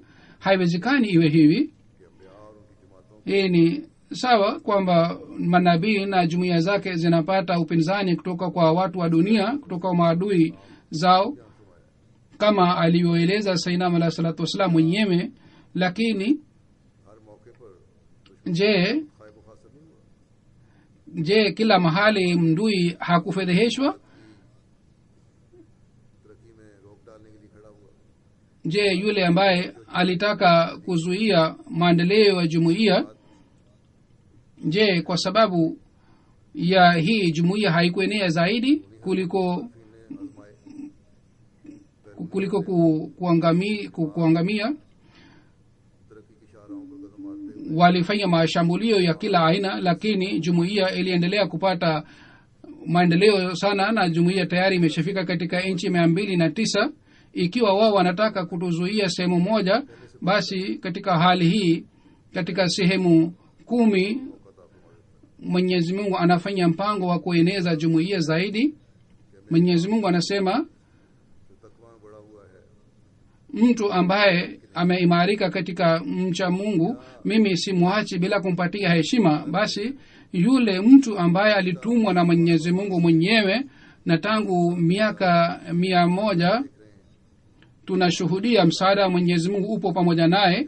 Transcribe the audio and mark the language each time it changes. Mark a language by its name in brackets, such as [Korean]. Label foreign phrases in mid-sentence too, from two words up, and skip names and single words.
[Swahili] Haiwezekani iwe hivi. Hii ni sawa kwamba manabii na jumuiya zake zinapata upinzani kutoka kwa watu wa dunia, kutoka kwa maadui zao, kama alivyoeleza Sayyidina [Arabic] عليه الصلاة والسلام [Swahili] mwenyewe. Lakini [Urdu] ہر موقع پر [Swahili] je, [Urdu] خائب خاسر نہیں ہوا, [Swahili] je kila mahali mdui hakufedheheshwa? [Urdu] ترقی میں روک ڈالنے کے لیے کھڑا ہوا, [Swahili] Je, yule ambaye alitaka kuzuia maendeleo ya jumuiya, je kwa sababu ya hii jumuiya haikuenea zaidi kuliko kuangamia? [Urdu] ترقی کی شاہراہوں پر قدم مارتے ہوئے [Swahili] Walifanya mashambulio ya kila aina, lakini jumuiya iliendelea kupata maendeleo sana, na jumuiya tayari imeshafika katika nchi 209. Ikiwa wao wanataka kutuzuia sehemu moja, basi katika hali hii katika sehemu 10 Mwenyezi Mungu anafanya mpango wa kueneza jumuiya zaidi. Mwenyezi Mungu anasema [Urdu] جو تقویٰ میں بڑھا ہوا ہے, [Swahili] mtu ambaye ameimarika katika mcha Mungu mimi simwachi bila kumpatia heshima. Basi yule mtu ambaye alitumwa na Mwenyezi Mungu mwenyewe, na tangu miaka 100 tunashuhudia msaada wa Mwenyezi Mungu upo pamoja naye.